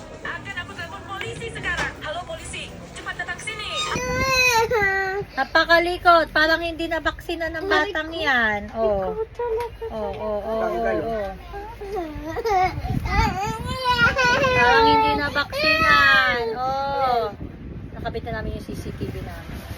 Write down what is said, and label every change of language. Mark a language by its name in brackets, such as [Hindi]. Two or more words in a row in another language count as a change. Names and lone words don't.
[Indonesian] Akan aku telepon polisi sekarang. Halo polisi, cepat datang sini. [Filipino] Napakalikot. Parang hindi nabaksina ng batang yan. Oh. Oh. Parang hindi nabaksinan. Oh. Nakabit na namin yung CCTV namin.